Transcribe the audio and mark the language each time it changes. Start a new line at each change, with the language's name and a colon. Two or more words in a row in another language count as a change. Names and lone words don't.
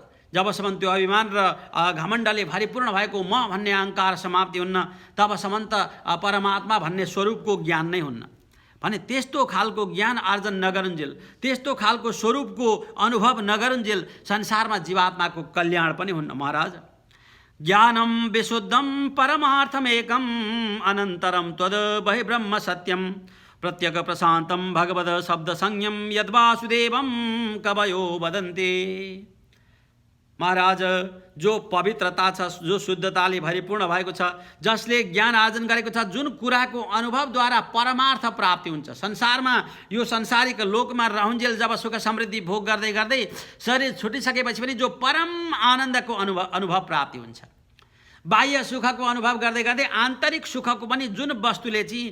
Nepali: जबसम्म त्यो अभिमान र घमण्डले भरिपूर्ण भएको म भन्ने अहङ्कार समाप्ति हुन्न तबसम्म त परमात्मा भन्ने स्वरूपको ज्ञान नै हुन्न भने त्यस्तो खालको ज्ञान आर्जन नगरुन्जेल, त्यस्तो खालको स्वरूपको अनुभव नगरुन्जेल संसारमा जीवात्माको कल्याण पनि हुन्न महाराज।
Sanskrit: ज्ञानम विशुद्धम परमार्थमेकम अनन्तरम त्वद बहिर्ब्रह्म सत्यम प्रत्यक प्रशांतम भगवद शब्द संयम यद्वासुदेवम कवयो वदन्ति।
Nepali: महाराज जो पवित्रता छ, जो शुद्धताले भरिपूर्ण भएको छ, जसले ज्ञान आर्जन गरेको छ, जुन कुराको अनुभवद्वारा परमार्थ प्राप्ति हुन्छ, संसारमा यो संसारिक लोकमा रहन्जेल जब सुख समृद्धि भोग गर्दै गर्दै शरीर छुटिसकेपछि पनि जो परम आनन्दको अनुभव प्राप्ति हुन्छ, बाह्य सुखको अनुभव गर्दै गर्दै आन्तरिक सुखको पनि जुन वस्तुले चाहिँ